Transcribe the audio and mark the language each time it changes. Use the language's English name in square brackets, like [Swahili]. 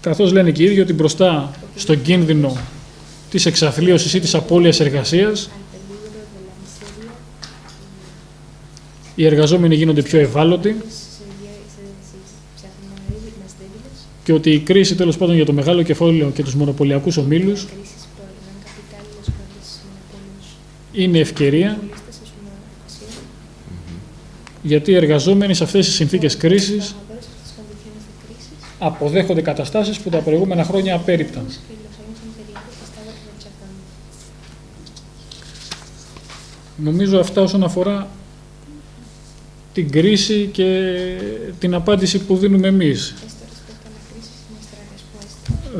[Greek] καθώς λένε και οι ίδιοι ότι μπροστά στον κίνδυνο της εξαθλίωσης ή της απώλειας εργασίας, [Spanish] al peligro de la miseria, [Greek] οι εργαζόμενοι γίνονται πιο ευάλωτοι [Spanish] se hacen más débiles. [Greek] και ότι η κρίση τέλος πάντων για το μεγάλο κεφάλαιο και τους μονοπωλιακούς ομίλους [Spanish] Crisis por el gran capital y los grandes monopolios [Greek] είναι ευκαιρία, [Spanish] monopolistas es una ocasión. [Greek] γιατί οι εργαζόμενοι σε αυτές τις συνθήκες κρίσης [Spanish] Trabajadores en estas condiciones de crisis [Greek] αποδέχονται καταστάσεις που τα προηγούμενα χρόνια απέρριπταν. [Spanish] que los años anteriores estaban rechazando. [Greek] Νομίζω αυτά όσον αφορά την κρίση και την απάντηση που δίνουμε εμείς. [Spanish] Esto respecto a la crisis y nuestra respuesta.